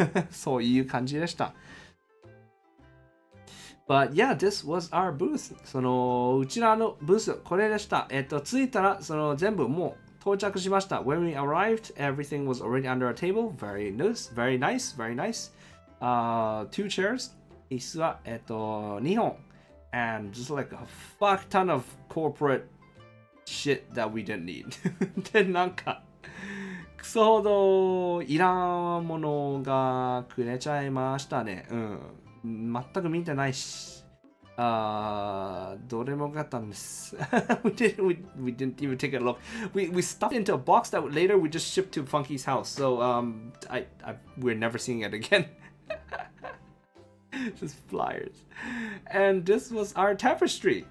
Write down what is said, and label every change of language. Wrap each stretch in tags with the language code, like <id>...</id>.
<ja>そういう感じでした。</ja> <en>But yeah, this was our booth.</en> <ja>そのうちらのブース、これでした。着いたらその全部もう到着しました。</ja> <en>When we arrived, everything was already under a table. Very nice, very nice, very nice. Two chairs.</en> <ja>椅子は、2本。</ja> <en>And just like a fuck ton of corporate shit that we didn't need.</en> <ja>で、なんか、クソほどいらんものがくれちゃいましたね。うん。全く見てないし。どれもよかったんです。</ja> <en>we didn't even take a look. We stuffed into a box that later we just shipped to Funky's house. So we're never seeing it again. Just flyers. And this was our tapestry.</en>